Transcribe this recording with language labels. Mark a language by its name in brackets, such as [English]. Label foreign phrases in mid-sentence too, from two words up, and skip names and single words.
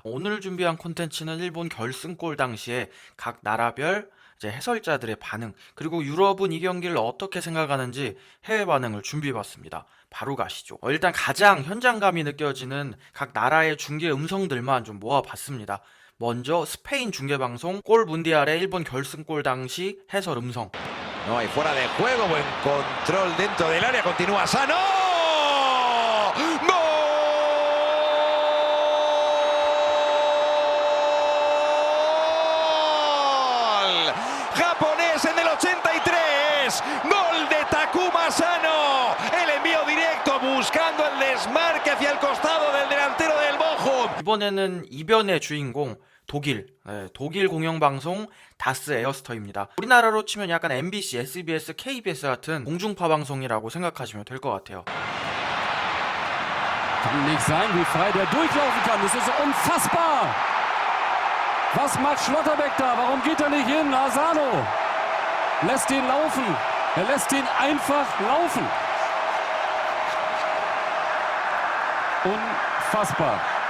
[Korean] 오늘 준비한 콘텐츠는 일본 결승골 당시에 각 나라별 이제 해설자들의 반응, 그리고 유럽은 이 경기를 어떻게 생각하는지 해외 반응을 준비해봤습니다. 바로 가시죠. 일단 가장 현장감이 느껴지는 각 나라의 중계 음성들만 좀 모아봤습니다. 먼저 스페인 중계방송 골 문디알의 일본 결승골 당시 해설 음성. [Spanish] No hay fuera de juego, buen control dentro del área, continúa Sano. ¡Gol! Japonés en el 83, gol de Takuma Sano, el envío directo buscando el desmarque hacia el costado del delantero del Bochum. [Korean] 이번에는 이변의 주인공 독일 공영방송 다스 에어스터입니다. 우리나라로 치면 약간 MBC, SBS, KBS 같은 공중파 방송이라고 생각하시면 될 것 같아요. [German] Kann nicht sein, wie frei der durchlaufen kann. Das ist unfassbar. Was macht Schlotterbeck da? Warum geht er nicht hin? Asano lässt ihn laufen. Er lässt ihn einfach laufen. Unfassbar.